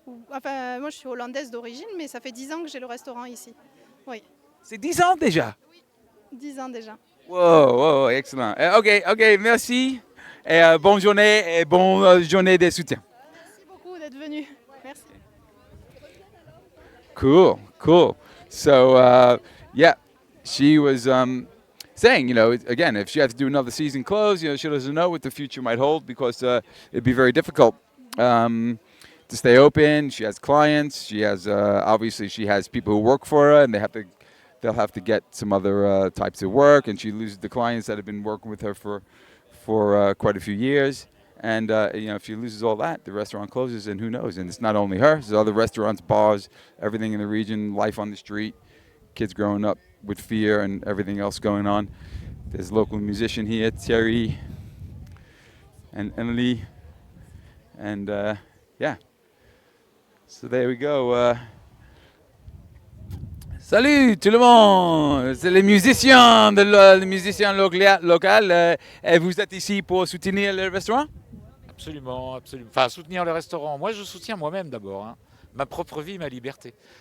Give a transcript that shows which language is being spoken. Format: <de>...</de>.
<fr>enfin, moi, je suis hollandaise d'origine, mais ça fait 10 ans que j'ai le restaurant ici. Oui, C'est 10 ans déjà. 10 ans déjà. Wow, excellent. Ok, merci. Et bonne journée et bonne journée de soutien. Merci beaucoup d'être venu. Merci. Cool.</fr> <en>So, yeah, she was saying, again, if she has to do another season close, she doesn't know what the future might hold because it'd be very difficult to stay open. She has clients. She has obviously she has people who work for her, and they'll have to get some other types of work, and she loses the clients that have been working with her for quite a few years. And if she loses all that, the restaurant closes, and who knows? And it's not only her; there's other restaurants, bars, everything in the region, life on the street, kids growing up with fear, and everything else going on. There's a local musician here, Thierry, and Emily, and yeah. So there we go.</en> <fr>Salut tout le monde, c'est les musiciens local. Et vous êtes ici pour soutenir le restaurant? Absolument. Enfin, soutenir le restaurant. Moi, je soutiens moi-même d'abord. Hein. Ma propre vie, ma liberté.</fr>